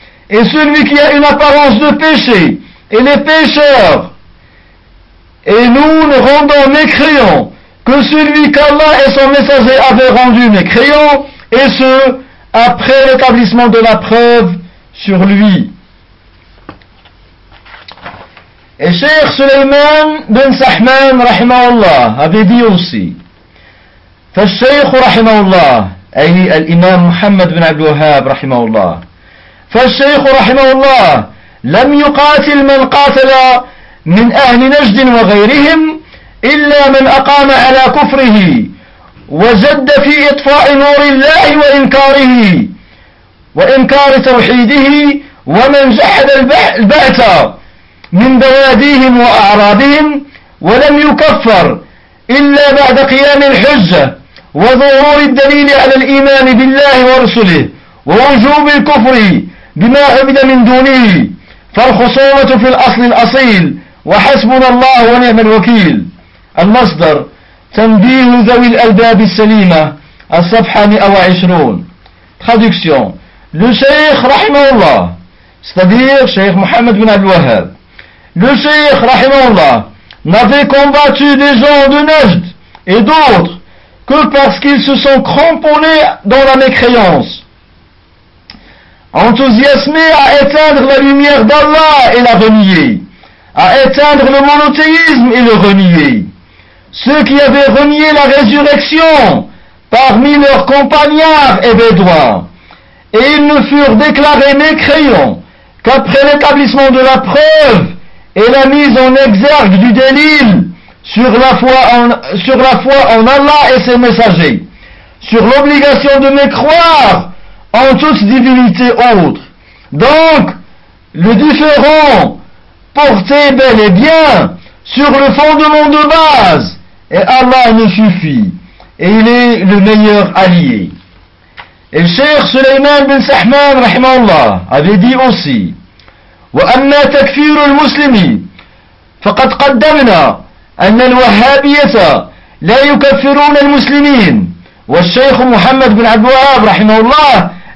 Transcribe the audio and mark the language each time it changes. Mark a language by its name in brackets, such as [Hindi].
[French] Et celui qui a une apparence de péché, il est pécheur. Et nous ne rendons mécréants que celui qu'Allah et son messager avaient rendu mécréant, et ce, après l'établissement de la preuve sur lui. Et Cheikh Suleyman bin Sahman, rahimahullah, avait dit aussi, [Arabic] فالشيخ رحمه الله, أي الإمام محمد بن عبد الوهاب رحمه الله, فالشيخ رحمه الله لم يقاتل من قاتل من أهل نجد وغيرهم إلا من أقام على كفره وجد في إطفاء نور الله وإنكاره وإنكار توحيده ومن جحد البعث من بواديهم وأعرابهم ولم يكفر إلا بعد قيام الحجة وظهور الدليل على الإيمان بالله ورسله ووجوب الكفر بما عبد من دونه فالخصومة في الأصل الأصيل وحسبنا الله ونعم الوكيل. المصدر تنبيه ذوي الألباب السليمة, الصفحة 120. [French] Traduction: Le Cheikh Rahimahullah, c'est-à-dire Cheikh Mohammed bin Al-Wahhab, le Cheikh Rahimahullah n'avait combattu des gens de Najd et d'autres que parce qu'ils se sont cramponnés dans la mécréance, enthousiasmés à éteindre la lumière d'Allah et la renier, à éteindre le monothéisme et le renier. Ceux qui avaient renié la résurrection parmi leurs compagnards et bédouins, et ils ne furent déclarés mécréants qu'après l'établissement de la preuve et la mise en exergue du délil sur la foi en Allah et ses messagers, sur l'obligation de mécroire en toute divinité autre. Donc, le différent porté bel et bien sur le fondement de base, et Allah nous suffit, et il est le meilleur allié. Et Cheikh Suleyman bin Sahman, rahimahullah, avait dit aussi, [Arabic] وأما تكفير المسلمين فقد قدمنا أن الوهابية لا يكفرون المسلمين والشيخ محمد بن عبد الوهاب رحمه الله